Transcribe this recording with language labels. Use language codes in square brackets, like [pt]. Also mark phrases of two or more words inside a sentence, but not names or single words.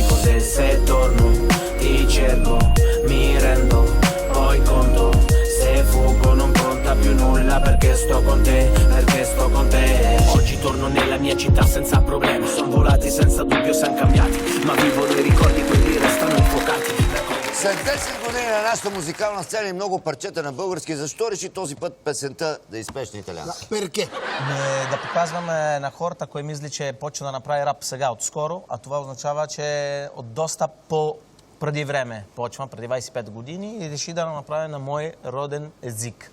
[it] Cos'è se torno, ti cerco, mi rendo, poi conto. Se fuggo non conta più nulla perché sto con te. Oggi torno nella mia città senza problemi. Sono volati, senza dubbio siamo cambiati, ma vivono i ricordi, quelli restano infuocati. [bg] След 10 години на нашата музикална сцена и много парчета на български, защо реши този път песента да изпееш на италиански? [it] Перке? [bg] Да показваме на хората, кой мисли, че почна да направи рап сега отскоро, а това означава, че от доста преди време почва, преди 25 години и реши да направи на мой роден език.